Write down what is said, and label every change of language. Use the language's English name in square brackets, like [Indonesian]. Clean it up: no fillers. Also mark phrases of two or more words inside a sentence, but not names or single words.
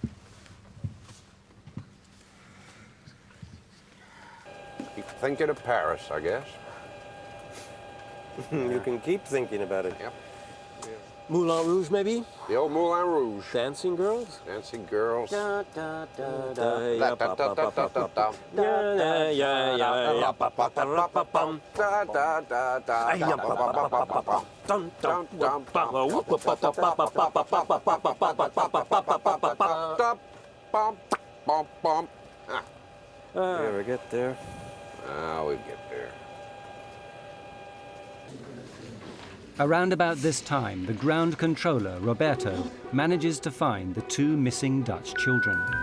[English] Keep thinking of Paris, I guess. You can keep thinking about it. Yep. Moulin Rouge, maybe? The old Moulin Rouge. Dancing girls? Dancing girls. Da, da, da, da, ya, pa, pa, pa, pa, pa, pa. Da, da, ya, ya, ya, pa, pa, pa, pa, pa, pum. Da, da, da, da, Ay, ya, pa, pa, pa, pa, pa, pa. Dum, dum, dum, pa, whoop, pa, pa, pa, pa, pa, pa, pa, pa, pa, pa, pa, pa, pa, pa, pa, pa, pa, pa. Bum, bum, bum. You ever get there? We'll get there. Around about this time, the ground controller, Roberto, manages to find the 2 missing Dutch children.